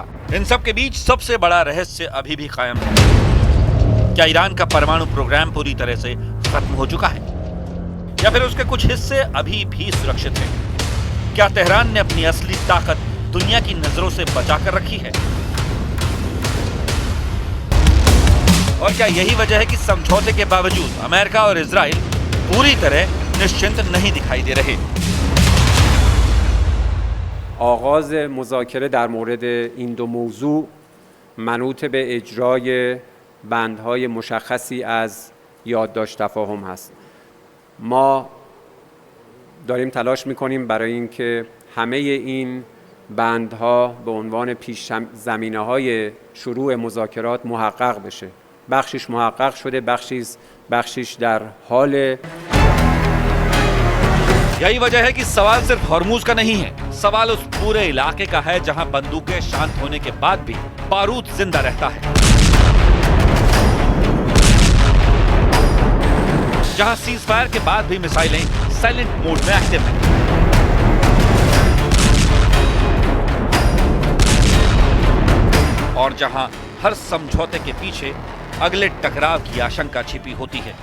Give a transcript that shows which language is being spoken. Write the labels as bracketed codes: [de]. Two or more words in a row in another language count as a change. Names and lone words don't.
[hi] इन सब के बीच सबसे बड़ा रहस्य अभी भी कायम है। क्या ईरान का परमाणु प्रोग्राम पूरी तरह से खत्म हो चुका है या फिर उसके कुछ हिस्से अभी भी सुरक्षित हैं? क्या तेहरान ने अपनी असली ताकत दुनिया की नजरों से बचाकर रखी है? और क्या यही वजह है कि समझौते के बावजूद अमेरिका और इजराइल पूरी तरह निश्चिंत नहीं दिखाई दे रहे? [fa] آغاز مذاکره در مورد این دو موضوع منوط به اجرای بندهای مشخصی از یادداشت تفاهم هست. ما داریم تلاش می‌کنیم برای اینکه همه این بندها به عنوان پیش زمینه‌های شروع مذاکرات محقق بشه. بخشش محقق شده، بخشش در حال. [hi] यही वजह है कि सवाल सिर्फ हॉर्मूज का नहीं है, सवाल उस पूरे इलाके का है जहां बंदूकें शांत होने के बाद भी बारूद जिंदा रहता है, जहां [en] cease fire [hi] के बाद भी मिसाइलें [en] silent mode [hi] में एक्टिव हैं, और जहां हर समझौते के पीछे अगले टकराव की आशंका छिपी होती है।